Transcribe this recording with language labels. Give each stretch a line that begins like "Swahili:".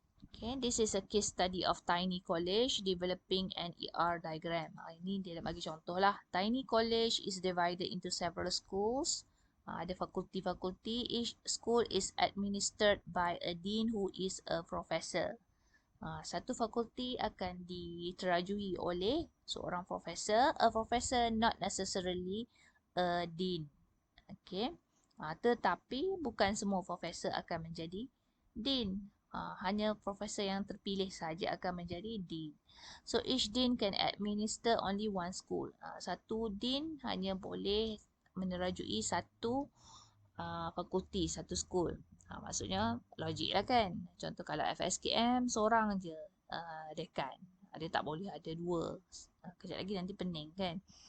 English: Okay, this is a case study of Tiny College developing an ER diagram.
Malay: Ini dia nak bagi contoh lah.
English: Tiny College is divided into several schools.
Malay: Ada fakulti-fakulti.
English: Each school is administered by a dean who is a professor.
Malay: Satu fakulti akan diterajui oleh seorang profesor.
English: A professor, not necessarily a dean. Okay.
Malay: Tetapi bukan semua profesor akan menjadi dean. Hanya profesor yang terpilih saja akan menjadi dean.
English: So each dean can administer only one school.
Malay: Satu dean hanya boleh menerajui satu fakulti, satu school. Maksudnya logik lah kan. Contoh kalau FSKM seorang je dekan. Dia tak boleh ada dua. Kejap lagi nanti pening kan.